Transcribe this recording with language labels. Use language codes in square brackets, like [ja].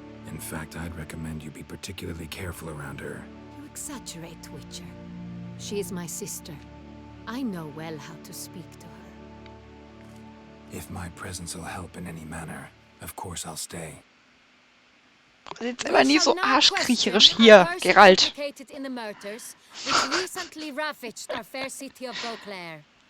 [en] In fact, I'd recommend you be particularly careful around her. You exaggerate, Witcher. She is my sister. I know well how to speak to her. If my presence will help in any manner, of course I'll stay. [de] Jetzt aber nie so arschkriecherisch hier, Geralt. [en] Implicated in the murders which recently ravaged our fair city of Beauclair.